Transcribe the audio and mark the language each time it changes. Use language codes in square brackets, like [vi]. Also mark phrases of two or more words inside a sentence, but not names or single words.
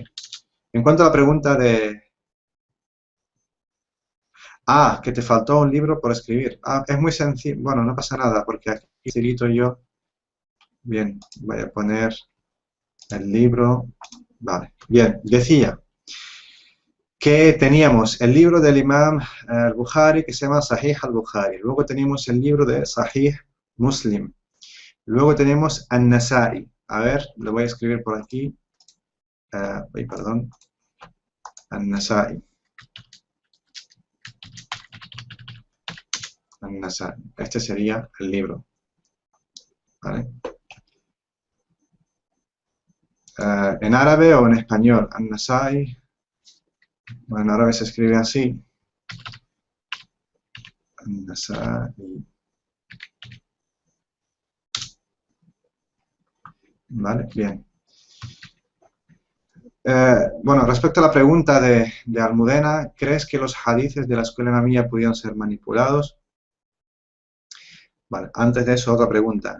[es] En cuanto a la pregunta de... que te faltó un libro por escribir. Es muy sencillo. Bueno, no pasa nada, porque aquí escrito yo. Bien, voy a poner el libro. Vale, bien, decía que teníamos el libro del Imam al-Bukhari que se llama Sahih al-Bukhari. Luego tenemos el libro de Sahih Muslim. Luego tenemos An-Nasa'i. A ver, lo voy a escribir por aquí. Perdón. An-Nasa'i. An-Nasa'i. Este sería el libro. ¿Vale? En árabe o en español. An-Nasa'i. Bueno, en árabe se escribe así. An-Nasa'i. Vale, bien. Bueno, respecto a la pregunta de Almudena, ¿crees que los hadices de la escuela imamía pudieron ser manipulados? Vale, antes de eso, otra pregunta.